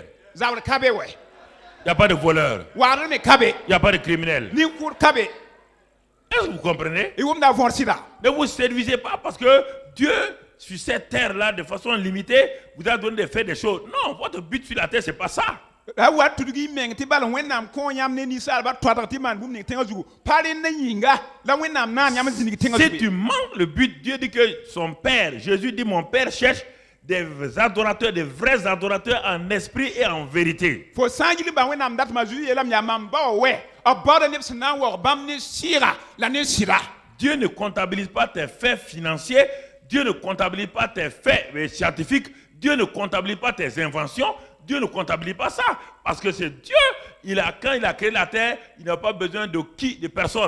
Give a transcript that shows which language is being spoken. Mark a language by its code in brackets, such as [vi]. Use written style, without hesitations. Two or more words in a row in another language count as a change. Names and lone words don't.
[fr] Il n'y a pas de voleurs. Il n'y a pas de criminels. Est-ce que vous comprenez? Ne vous séduisez pas parce que Dieu sur cette terre-là, de façon limitée, vous a donné de faire des choses. Non, votre but sur la terre, c'est pas ça. [mos] La wat tudugi meng ti bal wennam ko yam ne ni sal ba twata ti man bum ni tenga zugu pare na yinga la wennam na yam zini tenga zugu. [fr] Si tu manques le but, Dieu dit que son Père, Jésus dit mon Père cherche des adorateurs, des vrais adorateurs en esprit et en vérité. [mos] Fo sanjili ba wennam dat ma zuyi elam ya mam ba we abada ne sna wo bam ne sira la ne sira. [fr] Dieu ne comptabilise pas tes faits financiers, Dieu ne comptabilise pas tes faits scientifiques, Dieu ne comptabilise pas tes inventions. Dieu ne comptabilise pas ça. Parce que c'est Dieu, quand il a créé la terre, il n'a pas besoin de qui, de personne.